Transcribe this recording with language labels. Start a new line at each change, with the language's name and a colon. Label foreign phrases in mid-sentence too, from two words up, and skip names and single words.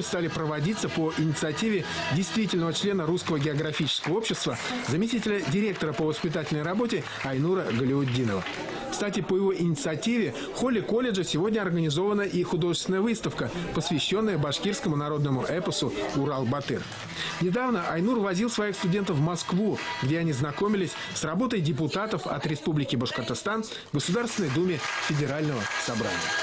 Russian: стали проводиться по инициативе действительного члена Русского географического общества, заместителя директора по воспитательной работе Айнура Галиуддинова. Кстати, по его инициативе в холле колледжа сегодня организована и художественная выставка, посвященная башкирскому народному эпосу «Урал-Батыр». Недавно Айнур возил своих студентов в Москву, где они знакомились с работой депутатов от Республики Башкортостан в Государственной Думе Федерального собрания.